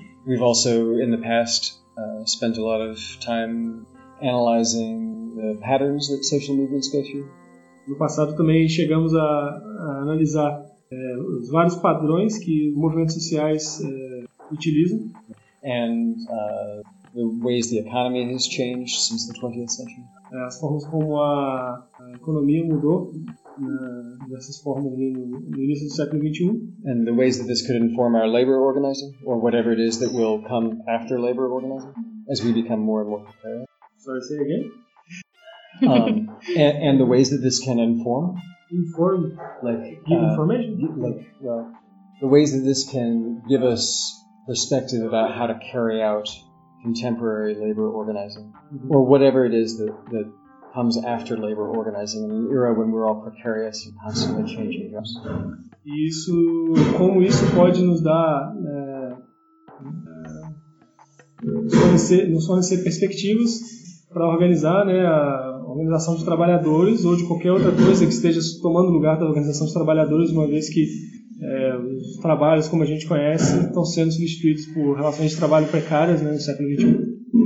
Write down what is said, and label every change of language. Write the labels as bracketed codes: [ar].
[en] We've also in the past spent a lot of time analyzing the patterns that social movements go through. [pt] No passado também chegamos a analisar os vários padrões que movimentos sociais utilizam. [en] And the ways the economy has changed since the 20th century. [pt] As formas como a economia mudou nessas formas no início do século 21. [en] And the ways that this could inform our labor organizing, or whatever it is that will come after labor organizing, as we become more and more prepared. Sorry, say again. And the ways that this can inform. Inform. Like give information. The ways that this can give us perspective about how to carry out contemporary labor organizing, mm-hmm. or whatever it is that comes after labor organizing in an era when we're all precarious and constantly changing jobs. [pt] Isso, como isso pode nos dar nos fornecer perspectivas para organizar, né, a organização de trabalhadores ou de qualquer outra coisa que esteja tomando lugar da organização de trabalhadores, uma vez que os trabalhos como a gente conhece estão sendo substituídos por relações de trabalho precárias, né, no século XXI.